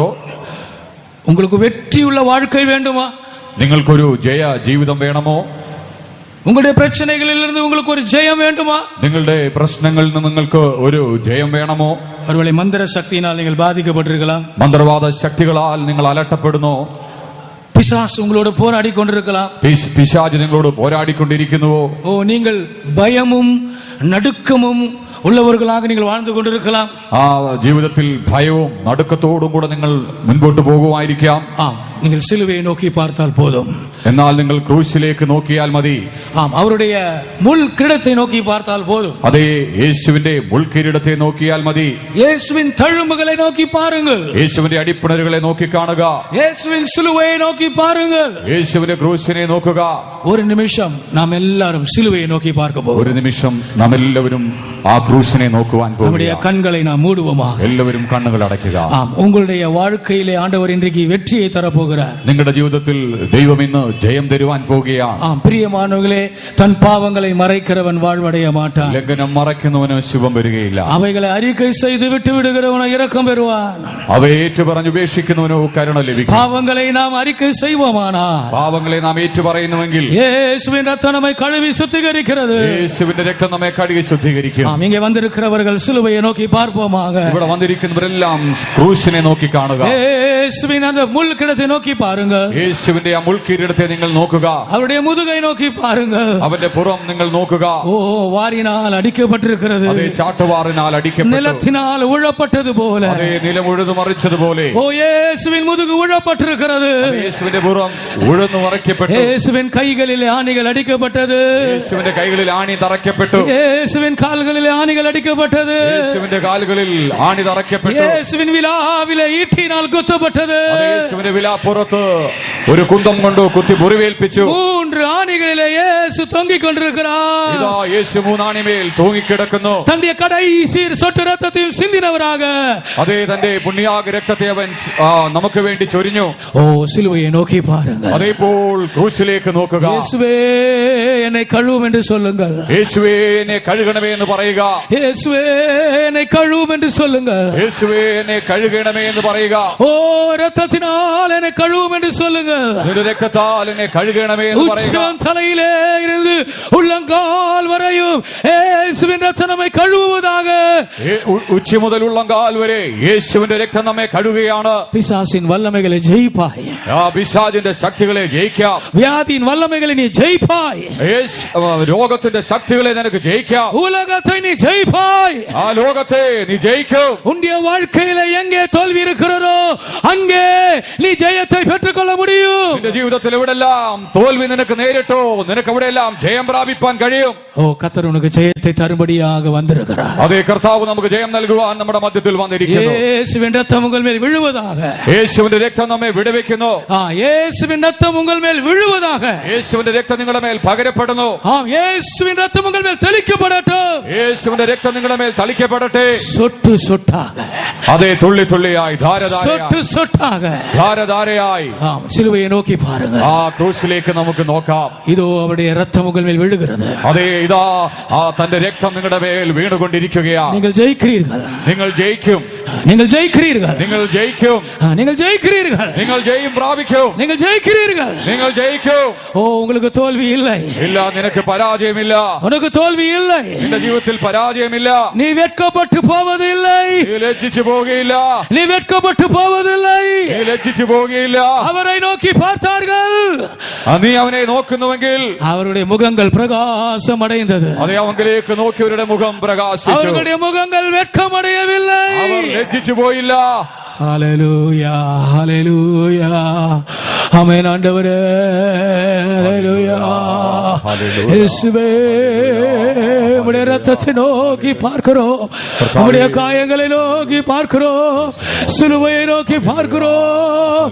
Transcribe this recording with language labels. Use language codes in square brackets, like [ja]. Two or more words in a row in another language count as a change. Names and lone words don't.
[ta] உங்களுக்கு வெற்றியுள்ள வாழ்க்கை வேண்டுமா? [ml] നിങ്ങൾക്കൊരു ജയ ജീവിതം വേണമോ? [ta] உங்களுடைய பிரச்சனைகளிலிருந்து உங்களுக்கு ஒரு ஜெயம் வேண்டுமா? [ml] നിങ്ങളുടെ പ്രശ്നങ്ങളിൽ നിന്ന് നിങ്ങൾക്ക് ഒരു ജയം വേണമോ? [ta] ஒருவேளை மந்திர சக்தியினால் நீங்கள் பாதிக்கப்பட்டிருக்கலாம். [ml] മന്ത്രവാദ ശക്തികളാൽ നിങ്ങൾ അലട്ടപ്പെടുന്നു. [ta] பிசாசு உங்களோடு போராடி கொண்டிருக்கலாம். [ml] പിശാച് നിങ്ങളോട് പോരാടിക്കൊണ്ടിരിക്കുന്നുവോ? [ta] நீங்கள் பயமும் நடுக்கமும் உள்ளவர்களாக நீங்கள் வாழ்ந்து கொண்டிருக்கலாம். [ml] ആ ജീവിതത്തിൽ ഭയവും നടുക്കത്തോടും കൂടെ നിങ്ങൾ മുൻപോട്ട് പോകുമായിരിക്കാം. [ta] நீங்கள் சிலுவையை நோக்கி பார்த்தால் போதும். [ml] എന്നാൽ നിങ്ങൾ ക്രൂശിലേക്ക് നോക്കിയാൽ മതി. [ta] அவருடைய முள் கிரீடத்தை நோக்கி பார்த்தால் போதும். [ml] അതേ, യേശുവിന്റെ മുൾക്കിരീടത്തെ നോക്കിയാൽ മതി. [ta] இயேசுவின் தழும்புகளை நோக்கி பாருங்கள். [ml] യേശുവിന്റെ അടിപ്പിണരുകളെ നോക്കി കാണുക. [ta] இயேசுவின் சிலுவையை நோக்கி பாருங்கள். [ml] യേശുവിന്റെ ക്രൂശിനെ നോക്കുക. [ta] ஒரு நிமிஷம் நாம் எல்லாரும் சிலுவையை நோக்கி பார்க்க போகிறோம். [ml] ഒരു നിമിഷം നാം എല്ലാവരും ആ ക്രൂശിനെ നോക്കുവാൻ [ta] நம்முடைய கண்களை நாம் மூடுவோமா? [ml] എല്ലാവരും കണ്ണുകൾ അടയ്ക്കുക. [ta] உங்களுடைய வாழ்க்கையிலே ஆண்டவர் இன்றைக்கு வெற்றியை தரப்போகிறார். [ml] നിങ്ങളുടെ ജീവിതത്തിൽ ദൈവം ഇന്ന് ജയം തരുവാൻ പോകുകയാണ്. [ta] பிரியமானவர்களே, தன் பாவங்களை மறைக்கிறவன் வாழ்வடைய மாட்டான். [ml] ലംഘനം മറയ്ക്കുന്നവന് ശുഭം വരികയില്ല. [ta] அவைகளை அறிக்கை செய்து விட்டு விடுகிறவனோ இரக்கம் பெறுவான். [ml] അവയെ ഏറ്റുപറഞ്ഞ് ഉപേക്ഷിക്കുന്നവനോ കരുണ ലഭിക്കും. [ta] பாவங்களை நாம் அறிக்கை செய்வோமானால், [ml] പാവങ്ങളെ നാം ഏറ്റുപറയുന്നുവെങ്കിൽ [ta] இயேசுவின் ரத்தம் நம்மை கழுவி சுத்திகரிக்கிறது. [ml] യേശുവിന്റെ രക്തം നമ്മെ കഴുകി ശുദ്ധീകരിക്കും. [ta] இங்கே வந்திருக்கிறவர்கள் சிலுவையை நோக்கி பார்ப்போமாக. [ml] ഇവിടെ വന്നിരിക്കുന്നവരെല്ലാം ക്രൂശിനെ നോക്കി കാണുക. [ta] இயேசுவின் அந்த முள் கிரீடத்தை நோக்கி பாருங்கள். [ml] യേശുവിന്റെ ആ മുൾക്കിരീടത്തെ നിങ്ങൾ നോക്കുക. [ta] அவருடைய முதுகை நோக்கி பாருங்கள். [ml] അവന്റെ പുറം നിങ്ങൾ നോക്കുക. [ta] வாரினால் அடிக்கப்பட்டிருக்கிறது. [ml] അതേ, ചാട്ടുവാറിനാൽ അടിക്കപ്പെട്ടു. [ta] நிலத்தினால் உழப்பட்டது போல. [ml] അതേ, നിലം ഉഴുതു മറിച്ചതുപോലെ [ta] இயேசுவின் முதுகு உழப்பட்டிருக்கிறது. [ml] യേശുവിന്റെ പുറം ഉഴുന്നു മറിക്കപ്പെട്ടു. [ta] இயேசுவின் கைகளில் ஆணிகள் அடிக்கப்பட்டது. [ml] യേശുവിന്റെ കൈകളിൽ ആണി തറയ്ക്കപ്പെട്ടു. [ta] இயேசுவின் கால்களில் ஆணிகள் அடிக்கப்பட்டது. [ml] യേശുവിന്റെ കാലുകളിൽ ആണി തറയ്ക്കപ്പെട്ടു. [ta] இயேசுவின் விலாவிலே ஈட்டினால் குத்தப்பட்டது. [ml] യേശുവിന്റെ വിലാപ്പുറത്ത് ഒരു കുന്തം കൊണ്ട് കുത്തി മുറിവേൽപ്പിച്ചു. [ta] 3 ஆணிகளிலே இயேசு தொங்கிக் கொண்டிருக்கிறார். [ml] ഇതാ യേശു 3 ആണിമേൽ തൂങ്ങിക്കിടക്കുന്നു. [ta] தன்னுடைய கடைசி சொட்டு ரத்தத்தையும் சிந்தினவராக, [ml] അതേ, തന്റെ പുണ്യാഗ രക്തത്തെ അവൻ നമുക്ക് വേണ്ടി ചൊരിഞ്ഞു. [ta] சிலுவையை நோக்கி பாருங்கள். [ml] അതേപ്പോൾ ക്രൂശിലേക്ക് നോക്കുക. [ta] இயேசுவே என்னை கழுவும் என்று சொல்லுங்கள். [ml] യേശുവേ എന്നെ കഴുകണമേ എന്ന് പറയുക. [ta] இயேசுவே என்னை கழுவும் என்று சொல்லுங்கள். [ml] യേശുവേ എന്നെ കഴുകണമേ എന്ന് പറയുക. [ta] ரத்தத்தினால் என்னை கழுவும் என்று சொல்லுங்கள். [ml] നിന്റെ രക്തത്താൽ എന്നെ കഴുകണമേ എന്ന് പറയുക. [ta] தலையிலே இருந்து உள்ளங்கால் வரையும் இயேசுவின் ரத்தம் நம்மை கழுவுவதாக. [ml] ഉച്ചി മുതൽ ഉള്ളങ്കാൽ വരെ യേശുവിന്റെ രക്തം നമ്മെ കഴുകുകയാണ്. [ta] பிசாசின் வல்லமைகளை ஜெயிப்பாய். [ml] ആ പിശാചിന്റെ ശക്തികളെ ജയിക്കാം. [ta] வியாதியின் வல்லமைகளை நீ ஜெயிப்பாய். [ml] രോഗത്തിന്റെ ശക്തികളെ നിനക്ക് ജയിക്കാം. [ta] உலகத்தை நீ ஜெயிப்பாய். [ml] ആ ലോകത്തെ നീ ജയിക്കും. [ta] உன்னுடைய வாழ்க்கையில எங்கே தோல்வி இருக்கிறதோ அங்கே நீ ஜெயத்தை பெற்றுக்கொள்ள முடியும். [ml] നിന്റെ ജീവിതത്തിൽ എവിടെല്ലാം തോൽവി നിനക്ക് നേരിട്ടോ നിനക്ക് എവിടെയെല്ലാം ജയം പ്രാപിപ്പാൻ കഴിയും. [ta] கர்த்தர் உனக்கு ஜெயத்தை தரும்படியாக வந்திருக்கிறார். [ml] അതേ, കർത്താവ് നമുക്ക് ജയം നൽകുവാൻ നമ്മുടെ മധ്യത്തിൽ വന്നിരിക്കുന്നു. [ta] இயேசுவின் ரத்தம் உங்கள் மேல் விழுவதாக. [ml] യേശുവിന്റെ രക്തം നമ്മെ വിടുവിക്കുന്നു. [ta] இயேசுவின் ரத்தம் உங்கள் மேல் விழுவதாக. [ml] യേശുവിന്റെ രക്തം നിങ്ങളുടെ മേൽ പകരപ്പെടുന്നു. [ta] இயேசுவின் ரத்தம் உங்கள் மேல் தெளிக்கப்படட்டும். [ml] യേശുവിന്റെ രക്തം നിങ്ങളുടെ മേൽ തളിക്കപ്പെടട്ടെ. [ta] சொட்டு சொட்டாக. [ml] അതേ, തുള്ളി തുള്ളിയായി, [ta] சொட்டு சொட்டாக, [ml] ധാരധാരയായി [ta] சிலுவையை நோக்கி பாருங்கள். [ml] ആ ക്രൂശിലേക്ക് നമുക്ക് നോക്കാം. [ta] இதோ அவருடைய ரத்தம் உங்கள் மேல் விழுகிறது. [ml] അതേ, ഇതാ ആ തന്റെ രക്തം നിങ്ങളുടെ മേൽ വീണുകൊണ്ടിരിക്കുകയാണ്. [ta] நீங்கள் ஜெயிக்கிறீர்கள். [ml] നിങ്ങൾ ജയിക്കും. [ta] நீங்கள் ஜெயிக்கிறீர்கள். [ml] നിങ്ങൾ ജയിക്കും. [ta] நீங்கள் ஜெயிக்கிறீர்கள். [ml] നിങ്ങൾ ജയം പ്രാപിക്കും. [ta] நீங்கள் ஜெயிக்கிறீர்கள். [ml] നിങ്ങൾ ജയിക്കും. [ta] உங்களுக்கு தோல்வி இல்லை. [ml] ഇല്ല, നിനക്ക് പരാജയമില്ല. [ta] உனக்கு தோல்வி இல்லை. [ml] നിന്റെ ജീവിതത്തിൽ പരാജയമില്ല. [ta] நீ வெட்கப்பட்டு போவதில்லை. [ml] നീ ലജ്ജിച്ചു പോകുകയില്ല. [ta] நீ வெட்கப்பட்டு போவதில்லை. [ml] നീ ലജ്ജിച്ചു പോകുകയില്ല. [ta] அவரை நோக்கி பார்த்தார்கள். [ml] നീ അവനെ നോക്കുന്നുവെങ്കിൽ [ta] அவருடைய முகங்கள் பிரகாசம் அடைந்தது. [ml] അതേ, അവങ്കിലേക്ക് നോക്കിയവരുടെ മുഖം പ്രകാശിച്ചു. [ta] அவருடைய முகங்கள் வெட்கமடையவில்லை. [ml] അവർ ലജ്ജിച്ചു പോയില്ല. [ta] ஹல்லேலூயா, ஹல்லேலூயா. ஆமென் ஆண்டவரே. ஹல்லேலூயா. இயேசுவே உம்முடைய இரத்தத்தை நோக்கி பார்க்கிறோம், உம்முடைய காயங்களை நோக்கி பார்க்கிறோம், சிலுவையை நோக்கி பார்க்கிறோம்.